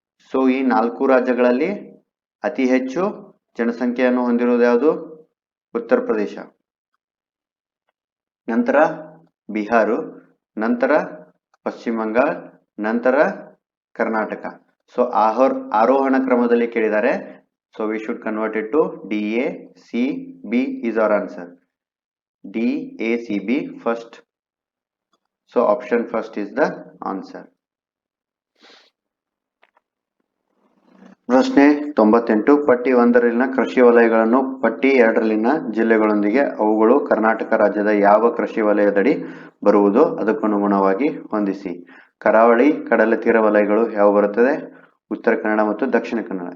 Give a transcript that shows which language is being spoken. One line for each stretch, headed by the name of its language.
Kannada: So ಈ 4 ರಾಜ್ಯಗಳಲ್ಲಿ ಅತಿ ಹೆಚ್ಚು ಜನಸಂಖ್ಯೆಯನ್ನು ಹೊಂದಿರುವುದು ಯಾವುದು? ಉತ್ತರ ಪ್ರದೇಶ, ನಂತರ ಬಿಹಾರ, ನಂತರ ಪಶ್ಚಿಮ ಬಂಗಾಳ, ನಂತರ ಕರ್ನಾಟಕ. ಸೊ ಆರೋಹಣ ಕ್ರಮದಲ್ಲಿ ಕೇಳಿದ್ದಾರೆ.
English: So we should convert it to DA, C, B is our answer. D, A, C, B first. So option first is the answer.
Kannada: ಪ್ರಶ್ನೆ 98. ಪಟ್ಟಿ 1ರಲ್ಲಿನ ಕೃಷಿ ವಲಯಗಳನ್ನು ಪಟ್ಟಿ 2ರಲ್ಲಿನ ಜಿಲ್ಲೆಗಳೊಂದಿಗೆ ಅವುಗಳು ಕರ್ನಾಟಕ ರಾಜ್ಯದ ಯಾವ ಕೃಷಿ ವಲಯದಡಿ ಬರುವುದೋ ಅದಕ್ಕನುಗುಣವಾಗಿ ಹೊಂದಿಸಿ. ಕರಾವಳಿ ಕಡಲತೀರ ವಲಯಗಳು ಯಾವ ಬರುತ್ತದೆ? ಉತ್ತರ ಕನ್ನಡ ಮತ್ತು ದಕ್ಷಿಣ ಕನ್ನಡ.